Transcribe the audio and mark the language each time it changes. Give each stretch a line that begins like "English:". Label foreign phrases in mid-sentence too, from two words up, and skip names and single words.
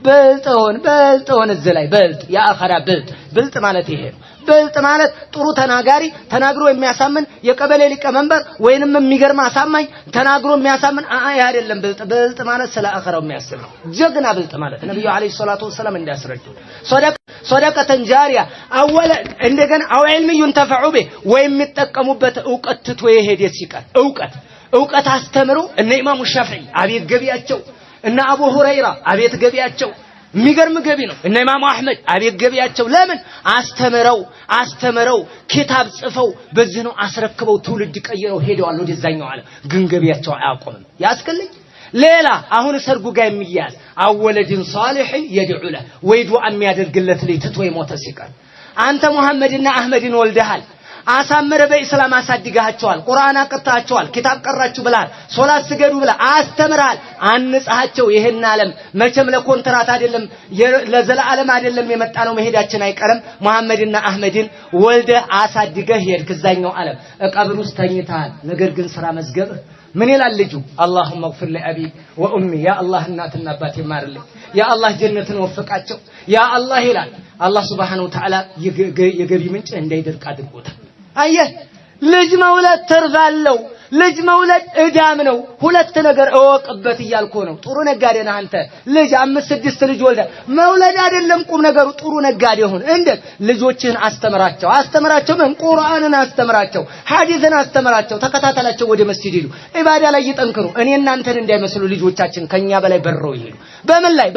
Amharic: እዚህ ላይ በልጥ የአኺራ ብልጥ ማለት ይሄ ነው። ብልጥ ማለት ጥሩ ተናጋሪ ተናግሮ የሚያሳምን የቀበሌ ሊቀመንበር ወይንም የሚገርም አሳማኝ ተናግሮ የሚያሳምን አይደለም። ብልጥ ማለት ስለ አኺራው የሚያስብ ነው። ጀግና ብልጥ ማለት ነብዩ
Arabic: عليه الصلاة والسلام
Amharic: እንዲያስረዱ
Arabic: صدقة جارية
Amharic: አወለ እንደገና
Arabic: أو علم ينتفع به
Amharic: ወይም የሚጠቀሙበት ዕውቀት ትቶ የሄደ ሲቀር ዕውቀት አስተምሮ እነ ኢማሙ ሻፊዒ አቤት ገቢያቸው እና አቡ ሁረይራ አቤት ገቢያቸው የሚገርም ገቢ ነው። እና ኢማሙ አህመድ አቤት ገቢያቸው ለምን አስተምረው ኪታብ ጽፈው በዚህ ነው አስረክበው ትውልድ ቀይረው ሄደዋል ወደዛኛው ዓለም። ግን ገቢያቸው አያቆምም። ያስከልኝ ሌላ አሁን ሰርጉ ጋር የሚያዝ
Arabic: أو ولدا صالحا يدعو له
Amharic: ወይ ዱዓ የሚያደርግለት ልጅ ትቶ የሞተ ሲቀር አንተ መሐመድና አህመድን ወልደሃል፣ አሳምረ በእስላም አሳድጋቸዋል፣ ቁርአን አቀርታቸዋል፣ ኪታብ ቀራችሁ ብለሃል፣ ሶላት ስገዱ ብለህ አስተምራል፣ አንጻቸው። ይሄን ዓለም መቼም ለኮንትራት አይደለም ለዘላለም አይደለም የመጣ ነው፣ መሄዳችን አይቀርም። መሐመድና አህመድን ወልደ አሳድገህ ሄድክ እዛኛው ዓለም ቀብር ውስጥ ተኝተሃል። ነገር ግን ስራ መዝገብህ ምን ይላል ልጁ?
Arabic: اللهم اغفر لأبي وأمي يا الله
Amharic: እናትና አባቴ ማርልኝ፣ ያ አላህ ጀነትን ወፍቃቸው ያ አላህ ይላል። አላህ
Arabic: Subhanahu Wa
Amharic: Ta'ala የገቢ ምንጭ እንዳይደርቅ አድርጎታል። አየህ ልጅ መውለድ ትርፋለው። ልጅ መውለድ እዳም ነው። ሁለት ነገር እወቅበት እያልኩ ነው። ጥሩ ነጋዴ ነህ አንተ። ልጅ 5-6 ልጅ ወልደ መውለድ አይደለም ቁም ነገሩ። ጥሩ ነጋዴ ሁን። እንዴት ልጆችህን አስተምራቸው ምን ቁርአንን አስተምራቸው፣ ሐዲስን አስተምራቸው፣ ተከታተላቸው፣ ወደ መስጂድ ሄዱ፣ ኢባዳ ላይ ይጠንክሩ። እኔ እናንተን እንዳይመስሉ ልጆቻችን ከኛ በላይ በረው ይሄዱ። በምን ላይ?